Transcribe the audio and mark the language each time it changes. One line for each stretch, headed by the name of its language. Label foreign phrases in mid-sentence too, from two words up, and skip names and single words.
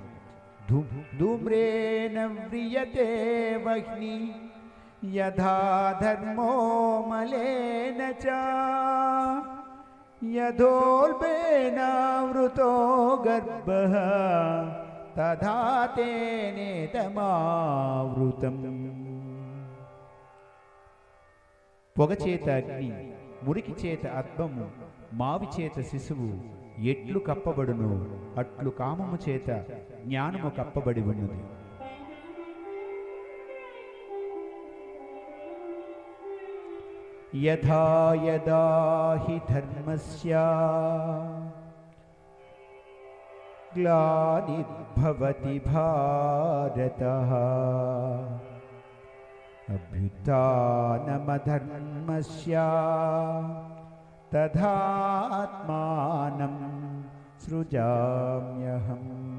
Sanskrit: ధూమ్రేణ వ్రియతే వహ్ని యథా ధర్మో మలేన చ యథోల్బేనావృతో గర్భః తథా తేనేతమావృతం.
Telugu: పొగచేత అగ్ని, మురికి చేత అద్భము, మావి చేత శిశువు ఎట్లు కప్పబడునో అట్లు కామము చేత జ్ఞానము కప్పబడి ఉన్నది.
Sanskrit: యథా యదా హి ధర్మస్య ग्लानिर्भवति भारतः अभ्युत्थानमधर्मस्य तथात्मानं सृजाम्यहम्।